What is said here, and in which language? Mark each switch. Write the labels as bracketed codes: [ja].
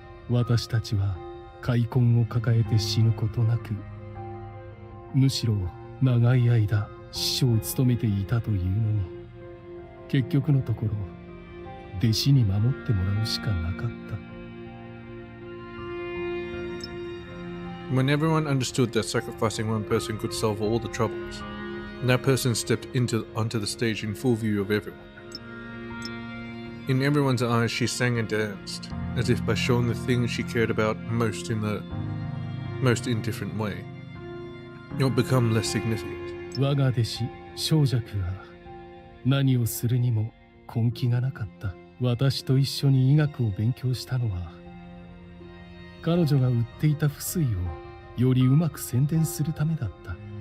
[ja] 私たちは開墾を抱えて死ぬことなく、むしろ長い間師匠を務めていたというのに、結局のところ弟子に守ってもらうしかなかった。 [en] When everyone understood that sacrificing one person could solve all the troubles, that person stepped onto the stage in full view of everyone. In everyone's eyes, she sang and danced, as if by showing the thing she cared about most in the most indifferent way. It would become less significant. [ja] 我が弟子小弱は何をするにも根気がなかった。私と一緒に医学を勉強したのは、彼女が売っていた不粋をよりうまく宣伝するためだった。